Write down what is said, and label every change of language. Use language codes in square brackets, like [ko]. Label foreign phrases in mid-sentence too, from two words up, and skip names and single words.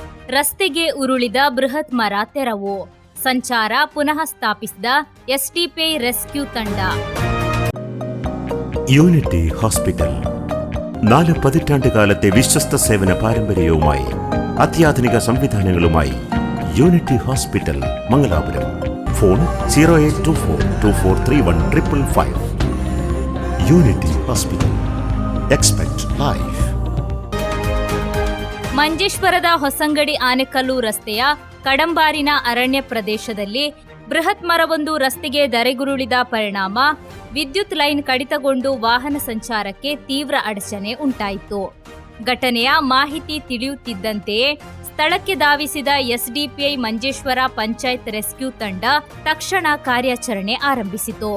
[kn] ರಸ್ತೆಗೆ ಉರುಳಿದ ಬೃಹತ್ ಮರ ತೆರವು. ಸಂಚಾರ ಪುನಃ ಸ್ಥಾಪಿಸಿದ ಎಸ್ಡಿಪಿಐ ರೆಸ್ಕ್ಯೂ ತಂಡ. [ml] യൂണിറ്റി ഹോസ്പിറ്റൽ 4 പതിറ്റാണ്ടുകാലത്തെ വിശ്വസ്ത സേവന പാരമ്പര്യവുമായി അത്യാധുനിക സംവിധാനങ്ങളുമായി യൂണിറ്റി ഹോസ്പിറ്റൽ മംഗലാപുരം. ഫോൺ 0824243155. [en] Unity Hospital. Expect Life. [kn] ಮಂಜೇಶ್ವರದ ಹೊಸಂಗಡಿ ಆನೆಕಲ್ಲು ರಸ್ತೆಯ ಕಡಂಬಾರಿನ ಅರಣ್ಯ ಪ್ರದೇಶದಲ್ಲಿ ಬೃಹತ್ ಮರವೊಂದು ರಸ್ತೆಗೆ ಧರೆಗುರುಳಿದ ಪರಿಣಾಮ ವಿದ್ಯುತ್ ಲೈನ್ ಕಡಿತಗೊಂಡು ವಾಹನ ಸಂಚಾರಕ್ಕೆ ತೀವ್ರ ಅಡಚಣೆ ಉಂಟಾಯಿತು. ಘಟನೆಯ ಮಾಹಿತಿ ತಿಳಿಯುತ್ತಿದ್ದಂತೆಯೇ ಸ್ಥಳಕ್ಕೆ ಧಾವಿಸಿದ ಎಸ್ಡಿಪಿಐ ಮಂಜೇಶ್ವರ ಪಂಚಾಯತ್ ರೆಸ್ಕ್ಯೂ ತಂಡ ತಕ್ಷಣ ಕಾರ್ಯಾಚರಣೆ ಆರಂಭಿಸಿತು.